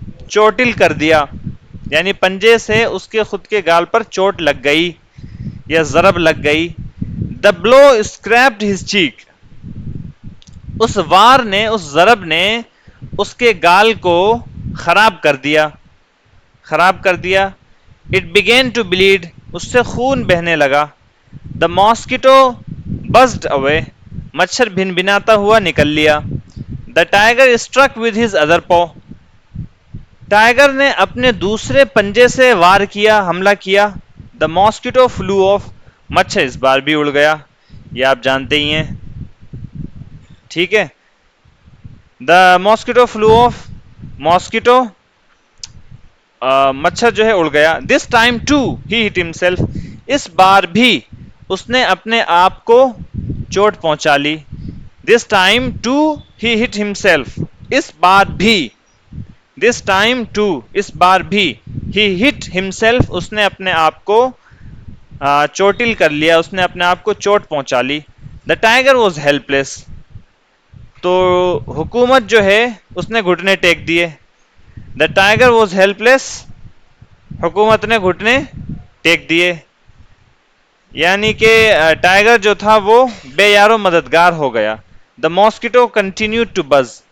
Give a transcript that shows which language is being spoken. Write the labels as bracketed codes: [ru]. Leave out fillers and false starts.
[ur] چوٹل کر دیا، یعنی پنجے سے اس کے خود کے گال پر چوٹ لگ گئی یا ضرب لگ گئی. [en] The blow scraped his cheek. [ur] اس وار نے، اس ضرب نے اس کے گال کو خراب کر دیا، خراب کر دیا. [en] It began to bleed. [ur] اس سے خون بہنے لگا. [en] The mosquito buzzed away. [ur] مچھر بھن بھناتا ہوا نکل لیا. [en] The tiger struck with his other paw. [ur] Tiger نے اپنے دوسرے پنجے سے وار کیا، حملہ کیا. [en] The mosquito flew off. [ur] مچھر اس بار بھی اڑ گیا، یہ آپ جانتے ہی ہیں. ٹھیک ہے. [en] The mosquito flew off. [ur] mosquito مچھر جو ہے اڑ گیا. [en] This time too he hit himself. [ur] اس بار بھی اس نے اپنے آپ کو چوٹ پہنچا لی. [en] This time too he hit himself. [ur] اس بار بھی. [en] This time too [ur] اس بار بھی. [en] He hit himself. [ur] اس نے اپنے آپ کو چوٹل کر لیا، اس نے اپنے آپ کو چوٹ پہنچا لی. [en] The tiger was helpless. [ur] تو حکومت جو ہے اس نے گھٹنے ٹیک دیے. [en] The tiger was helpless. [ur] حکومت نے گھٹنے ٹیک دیے، یعنی کہ ٹائگر جو تھا وہ بے یار و مددگار ہو گیا. [en] The mosquito continued to buzz.